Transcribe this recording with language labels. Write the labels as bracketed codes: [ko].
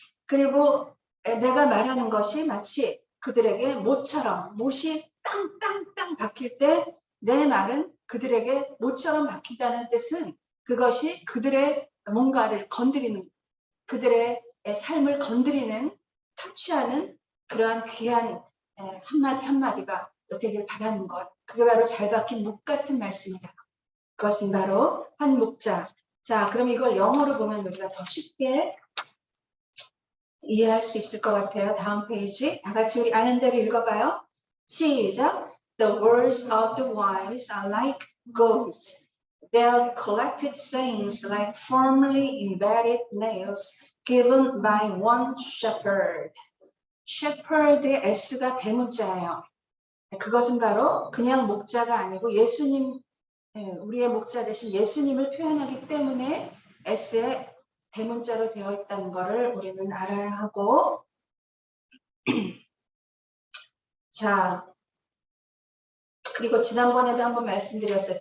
[ko] 그리고 내가 말하는 것이 마치 그들에게 못처럼, 못이 땅땅땅 박힐 때 내 말은 그들에게 못처럼 박힌다는 뜻은, 그것이 그들의 뭔가를 건드리는, 그들의 삶을 건드리는, 터치하는 그러한 귀한 한마디 한마디가 되길 바라는 것. 그게 바로 잘 박힌 목 같은 말씀이다. 그것은 바로 한 목자. 자, 그럼 이걸 영어로 보면 우리가 더 쉽게 이해할 수 있을 것 같아요. 다음 페이지. 다 같이 우리 아는 대로 읽어봐요. 시작. [en] The words of the wise are like gold. Their collected sayings like firmly embedded nails given by one shepherd. [ko] shepherd의 S가 대문자예요. 그것은 바로 그냥 목자가 아니고 예수님, 우리의 목자 대신 예수님을 표현하기 때문에 S의 대문자로 되어 있다는 것을 우리는 알아야 하고, 자, 그리고 지난번에도 한번 말씀드렸어요.